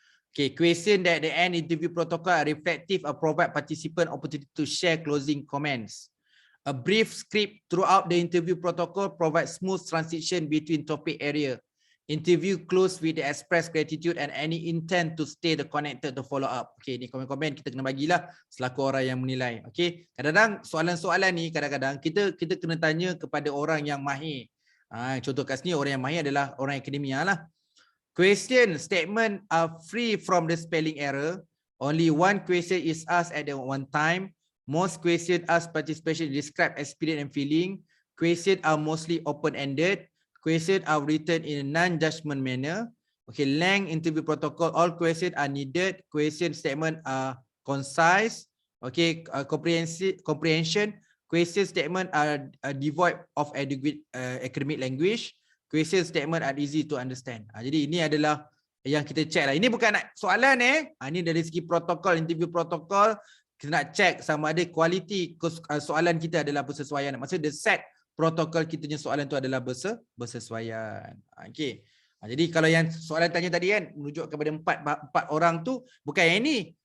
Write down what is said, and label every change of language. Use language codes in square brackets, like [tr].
[en] Okay, question that the end interview protocol are reflective or provide participant opportunity to share closing comments. A brief script throughout the interview protocol provides smooth transition between topic area. Interview close with the express gratitude and any intent to stay the connected to follow up. [ms] Okay, ni komen-komen kita kena bagilah selaku orang yang menilai. Okay, kadang-kadang soalan-soalan ni kadang-kadang kita kena tanya kepada orang yang mahir. Contoh kat sini orang yang mahir adalah orang akademia lah. [en] Question statement are free from the spelling error. Only one question is asked at the one time. Most questions ask participation describe experience and feeling. Questions are mostly open-ended. Questions are written in a non-judgment manner. Okay, length interview protocol. All questions are needed. Question statement are concise. Okay, comprehension. Question statement are devoid of adequate academic language. Question statement are easy to understand. [ms] Jadi ini adalah yang kita check lah. Ini bukan nak soalan ini dari segi protokol, interview protokol. Kita nak check sama ada kualiti soalan kita adalah bersesuaian. Maksudnya the set protokol kita punya soalan tu adalah bersesuaian. Okay. Jadi kalau yang soalan tanya tadi kan merujuk kepada empat orang tu bukan yang ini.